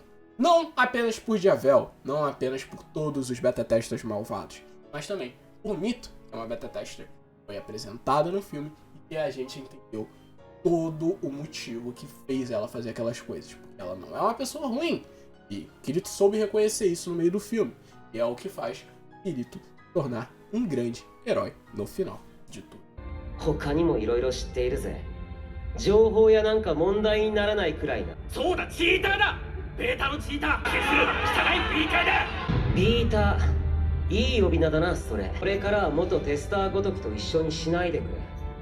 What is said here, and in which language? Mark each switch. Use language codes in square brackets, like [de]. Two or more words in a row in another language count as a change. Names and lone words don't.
[pt] Não apenas por Javel, não apenas por todos os [en] beta testers [pt] malvados, mas também por Mito, que é uma [en] beta tester [pt] que foi apresentada no filme e que a gente entendeu todo o motivo que fez ela fazer aquelas coisas. Porque ela não é uma pessoa ruim. E Kirito soube reconhecer isso no meio do filme. E é o que faz Kirito tornar um grande herói no final de tudo. [ja] 他にもいろいろ知っているぜ。情報やなんか問題にならないくらいな。そうだ、チーターだ。ベータのチーター。消す汚いビーターだ。ビーター、いい呼び名だなそれ。これからは元テスターごときと一緒にしないでくれ。